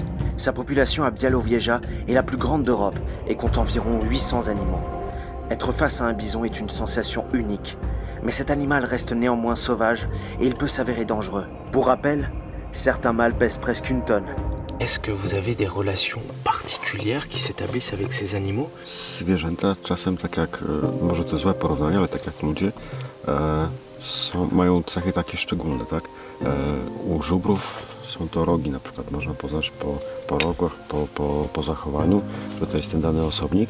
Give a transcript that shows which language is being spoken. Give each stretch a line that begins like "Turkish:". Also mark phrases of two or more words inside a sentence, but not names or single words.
French: Sa population à Białowieża est la plus grande d'Europe et compte environ 800 animaux. Être face à un bison est une sensation unique, mais cet animal reste néanmoins sauvage et il peut s'avérer dangereux. Pour rappel, certains mâles pèsent presque 1 tonne. Est-ce que vous avez des relations particulières qui s'établissent avec ces animaux?
Polish: Zwierzęta czasem, tak jak, może to złe porównanie, ale tak jak ludzie, mają cechy takie szczególne, tak? U żubrów są to rogi, na przykład można poznać po rogach, po zachowaniu, że to jest ten dany osobnik.